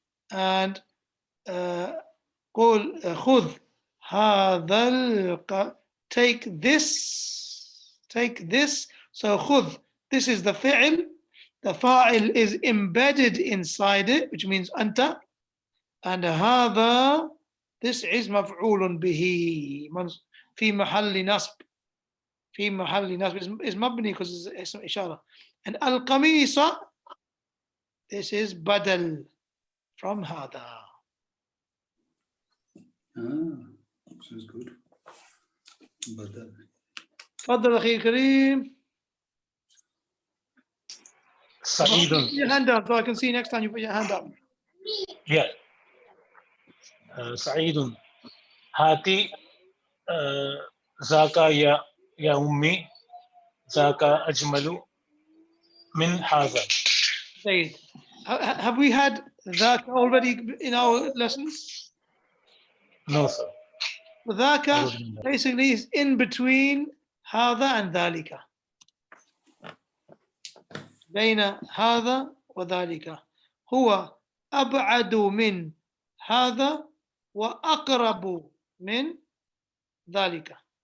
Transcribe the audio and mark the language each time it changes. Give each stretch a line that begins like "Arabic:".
English: And
Arabic: قول خذ هذا
English: take this. So khudh, this is the fi'l. The fa'il is embedded inside it, which means anta.
Arabic: And هذا,
English: this is
Arabic: مفعول به في محل نصب. في محل نصب
English: is mabni because it's ishara. And al-qamisa, this is badal from hada. Sounds good.
Arabic: تفضل أخي كريم. سعيد.
English: Put your hand up so I can see next time you put your hand up. Yeah. سعيد.
Arabic: هاتي ذاك يا أمي ذاك أجمل من هذا.
English: Said. Have we had that already in our lessons? No, sir. ذاك basically is in between هذا and ذلك.
Arabic: بين هذا وذلك. هو أبعد من هذا وأقرب من ذلك.